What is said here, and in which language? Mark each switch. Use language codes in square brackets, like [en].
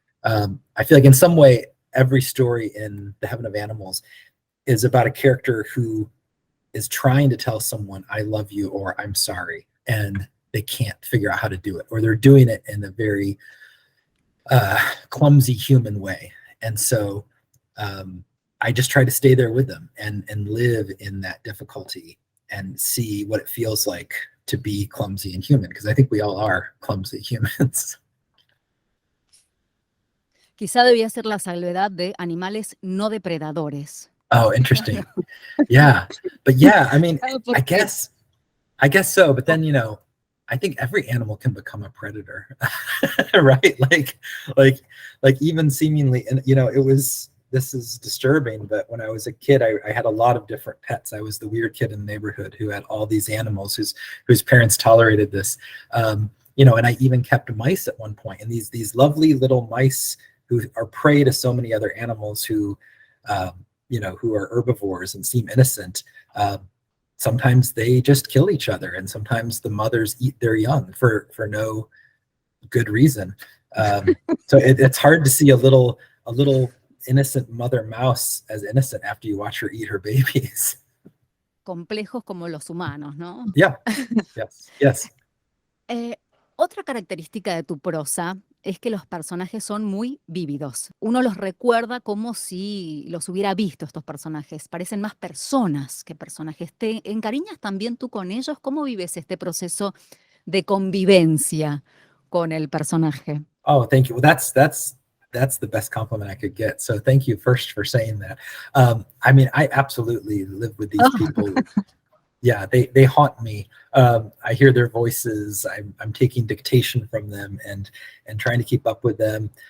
[en] I feel like in some way, every story in The Heaven of Animals is about a character who is trying to tell someone, I love you, or I'm sorry, and they can't figure out how to do it, or they're doing it in a very clumsy human way. And so I just try to stay there with them and live in that difficulty and see what it feels like to be clumsy and human, because I think we all are clumsy humans. [es] Quizá debía ser la salvedad de animales no depredadores. [en] Oh, interesting. Yeah. But yeah, I mean, I guess so. But then, I think every animal can become a predator, right? Like even seemingly, and this is disturbing, but when I was a kid, I had a lot of different pets. I was the weird kid in the neighborhood who had all these animals whose parents tolerated this. And I even kept mice at one point, and these lovely little mice who are prey to so many other animals who are herbivores and seem innocent. Sometimes they just kill each other, and sometimes the mothers eat their young for no good reason. So it's hard to see a little innocent mother mouse as innocent after you watch her eat her babies. [es] Complejos como los humanos, ¿no? [en] Yeah. Yes. [es] Otra característica de tu prosa es que los personajes son muy vívidos. Uno los recuerda como si los hubiera visto estos personajes. Parecen más personas que personajes. ¿Te encariñas también tú con ellos? ¿Cómo vives este proceso de convivencia con el personaje? [en] Oh, thank you. Well, that's the best compliment I could get. So thank you first for saying that. I mean, I absolutely live with these people. Yeah, they haunt me. I hear their voices. I'm taking dictation from them and trying to keep up with them.